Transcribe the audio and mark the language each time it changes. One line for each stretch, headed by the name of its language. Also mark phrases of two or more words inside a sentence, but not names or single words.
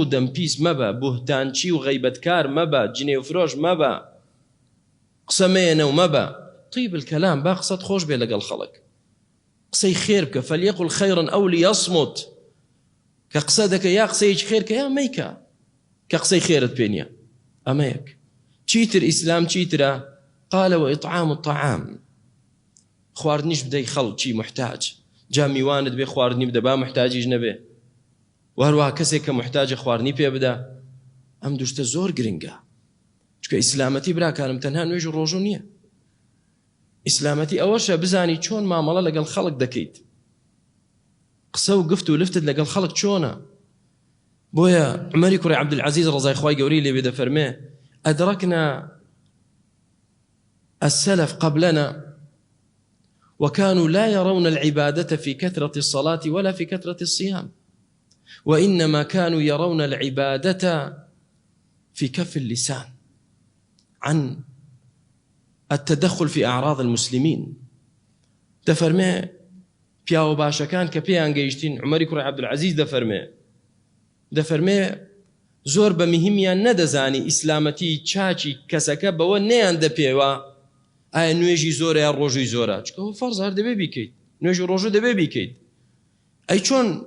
Central Kurdish: دەمپیس مەبە بوهتانچی و غەیبەتکار مەبە جنێ و فرۆش مەبە قسە مێنە و مەبە
Arabic: طیب الکەلام
Central Kurdish: با قسەت خۆش بێ لەگەڵ خەڵک قسەی خێر بکە
Arabic: فەلیەقل خەیڕا ئەو لیەصمت
Central Kurdish: کە قسە دەکە یا قسەیەکی خێرکە یا مەیکە کە قسەی خێرت پێ نییە ئەمە یەک چیتر ئیسلام چیترە
Arabic: قال وإطعام الطعام
Central Kurdish: خواردنیش بدەی خەڵکی محتاج جا میوانت بێ خواردنی بدە با محتاجیش نەبێ و هەروەها کەسێک کە محتاجە خواردنی پێ بدە ئەم دوشتە زۆر گرنگە چونکە ئیسلامەتی براکانم تەنها نوێژ و ڕۆژوو نییە ئیسلامەتی ئەوەشە بزانی چۆن مامەڵە لەگەڵ خەڵک دەکەیت قسە و گفت و لفتت لەگەڵ خەڵک چۆنە بۆیە عومەری کوڕی عەبدولعەزیز ڕەزای خوای گەورەی لێبێ دەفەرمێ أدركنا السلف قبلنا وكانوا لا يرون العبادة في كثرة الصلاة ولا في كثرة الصيام وإنما كانوا يرون العبادة في كف اللسان عن
Arabic: التدخل في أعراض المسلمين
Central Kurdish: دەفەرمێ پیاوە باشەکان کە پێیان گەیشتین عومەری کوڕی عەبدولعەزیز دەفەرمێ زۆر بە مهمیان نەدەزانی ئیسلامەتی چاچی کەسەکە بەوە نەیان دەپێوە ئایا نوێژی زۆرە یا ڕۆژوی زۆرە چکە فەرز هەر دەبێ بیکەیت نوێژ و ڕۆژوو دەبێ بیکەیت ئەی چۆن